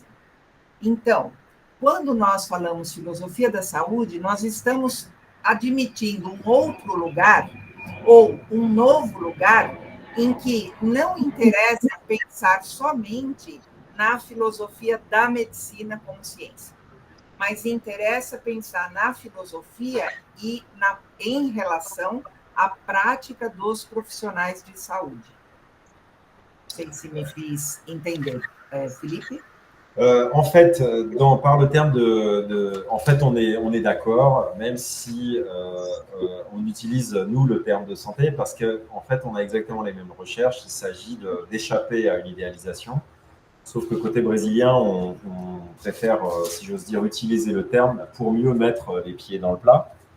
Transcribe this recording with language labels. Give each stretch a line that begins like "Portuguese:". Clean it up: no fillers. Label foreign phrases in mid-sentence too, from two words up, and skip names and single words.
Portuguese: Então, quando nós falamos filosofia da saúde, nós estamos admitindo um outro lugar ou um novo lugar em que não interessa pensar somente na filosofia da medicina como ciência, mas interessa pensar na filosofia e em relação à prática dos profissionais de saúde. Não sei se me fiz entender, Felipe.
French: En fait, par le terme en fait, on est d'accord, même si on utilise, nous, le terme de santé, parce qu'en fait, on a exactement les mêmes recherches. Il s'agit d'échapper à une idéalisation. Sauf que côté brésilien, on préfère, si j'ose dire, utiliser le terme pour mieux mettre les pieds dans le plat.